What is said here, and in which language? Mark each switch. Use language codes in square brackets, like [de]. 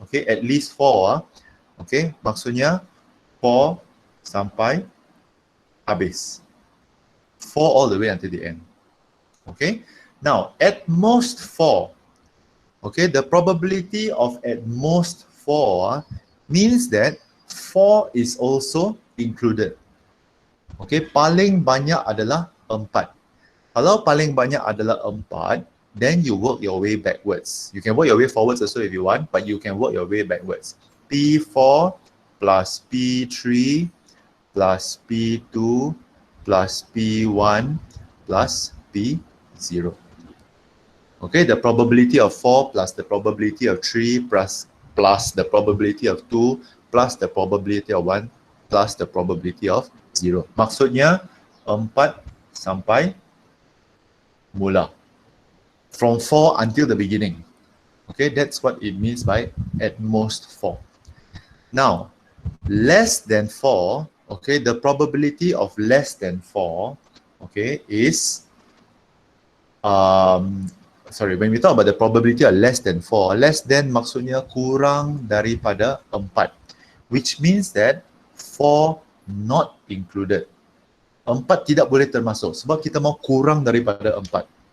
[en] Okay, at least 4. Okay, [ms] maksudnya 4 sampai habis. [en] 4 all the way until the end. Okay, now at most 4. Okay, the probability of at most 4 means that 4 is also included. [ms] Okay, paling banyak adalah 4. Kalau paling banyak adalah 4, [en] then you work your way backwards. You can work your way forwards also if you want, but you can work your way backwards. P4 plus P3 plus P2 plus P1 plus P0. Okay, the probability of 4 plus the probability of 3 plus the probability of 2 plus the probability of 1 plus the probability of 0. [ms] Maksudnya 4 sampai mula. [en] From 4 until the beginning. Okay, that's what it means by at most 4. Now, less than 4, okay, the probability of less than 4, okay, is when we talk about the probability of less than 4, less than [ms] maksudnya kurang daripada 4, [en] which means that 4 not included. [ms] 4 tidak boleh termasuk sebab kita mau kurang daripada 4.